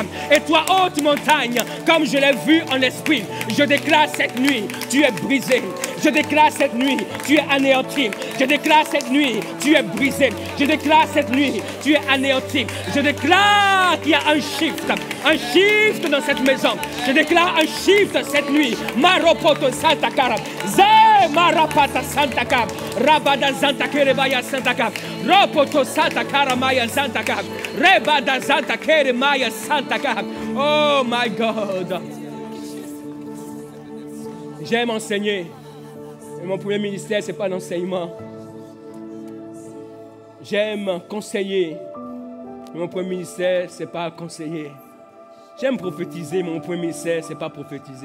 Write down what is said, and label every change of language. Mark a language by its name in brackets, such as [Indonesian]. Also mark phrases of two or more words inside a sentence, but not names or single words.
[French] Et toi, haute montagne, comme je l'ai vu en esprit, je déclare cette nuit, tu es brisé. Je déclare cette nuit, tu es anéanti. Je déclare cette nuit, tu es brisé. Je déclare cette nuit, tu es anéanti. Je déclare qu'il y a un shift dans cette maison. Je déclare un shift cette nuit. Maropoto Santakara, Zé Marapata Santaka, Rabada Zantakere Maya Santaka, Ropoto Santakara Maya Santaka, Rebada Zantakere Maya Santaka. [English] Oh my God. [French] J'aime enseigner. Et mon premier ministère, ce n'est pas l'enseignement. J'aime conseiller. Mais mon premier ministère, ce n'est pas conseiller. J'aime prophétiser, mais mon premier ministère, ce n'est pas prophétiser.